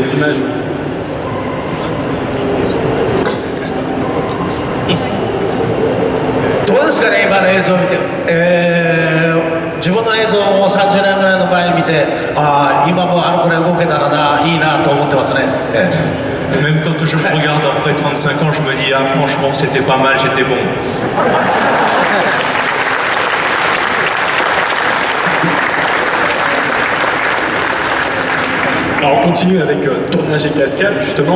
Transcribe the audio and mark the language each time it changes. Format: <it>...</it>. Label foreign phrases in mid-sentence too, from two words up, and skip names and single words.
<fr>Image.</fr> <ja>どうですかね、今の映像を見て、自分の映像を30年ぐらいの前に見て、今もあのくらい動けたらいいなと思ってますね。</ja> <fr>Même quand je me regarde après 35 ans, je me dis, ah franchement c'était pas mal, j'étais bon. Alors on continue avec tournage et cascade, justement.</fr>